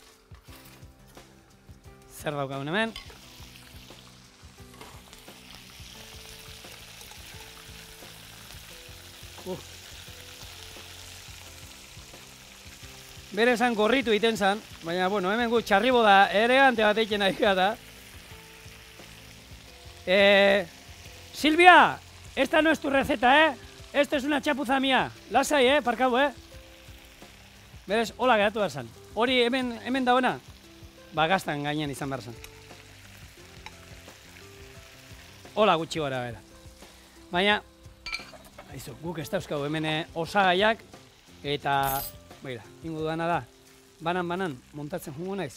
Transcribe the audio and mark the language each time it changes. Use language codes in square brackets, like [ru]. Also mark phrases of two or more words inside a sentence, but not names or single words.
[eu] Zer daukagun hemen. Bere esan gorritu iten zan, baina, bueno, hemen gu txarriboda elegante bat eiken nahi gata. [es] Silvia, esta no es tu receta, Esto es una chapuza mía. [eu] Lasai, parkau, Berez, hola geratu behar zan. Hori hemen dagoena, gaztan gainean izan behar zan. Hola gutxi gora bera. Baina, guk ez dauzkagu hemen osagaiak, eta, begira, ingo duana da, banan montatzen jungo naiz.